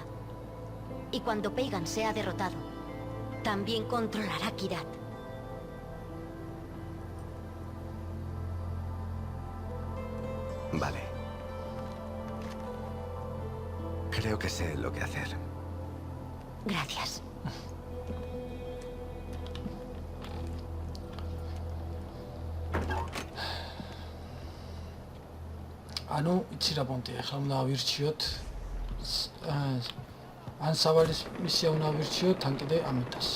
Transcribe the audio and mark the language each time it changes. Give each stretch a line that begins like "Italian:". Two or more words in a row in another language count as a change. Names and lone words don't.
Spanish: Y cuando Pagan sea derrotado, también controlará Kirat. Vale. Creo que sé lo que hacer. Gracias.
Georgian: ანუ იცი რა პონტი ახლა უნდა ავირჩიოთ ან სავალის მისია უნდა ავირჩიოთ თან კიდე ამიტასი